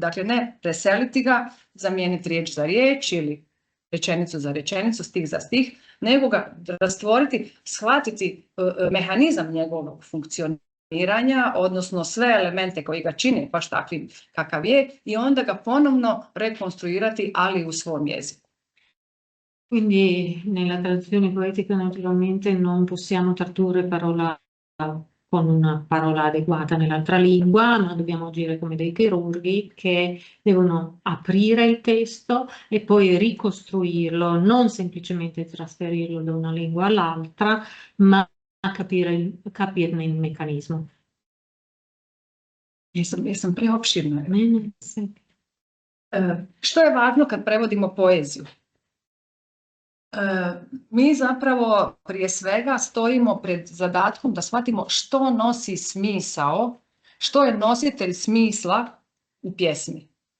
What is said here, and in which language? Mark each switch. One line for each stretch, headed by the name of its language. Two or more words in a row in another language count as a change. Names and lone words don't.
Croatian: Dakle, ne preseliti ga, zamijeniti riječ za riječ ili rečenicu za rečenicu, stih za stih, nego ga rastvoriti, shvatiti mehanizam njegovog funkcioniranja, odnosno sve elemente koji ga čine baš takvim kakav je i onda ga ponovno rekonstruirati, ali u svom jeziku.
Italian: Quindi nella traduzione poetica naturalmente non possiamo tradurre parola con una parola adeguata nell'altra lingua, ma dobbiamo agire come dei chirurghi che devono aprire il testo e poi ricostruirlo, non semplicemente trasferirlo da una lingua all'altra, ma capirne il meccanismo.
Croatian: Jesam preopširna.
Italian: Bene, sì.
Croatian: Što je važno kad prevodimo poeziju? Mi zapravo prije svega stojimo pred zadatkom da shvatimo što nosi smisao, što je nositelj smisla u pjesmi.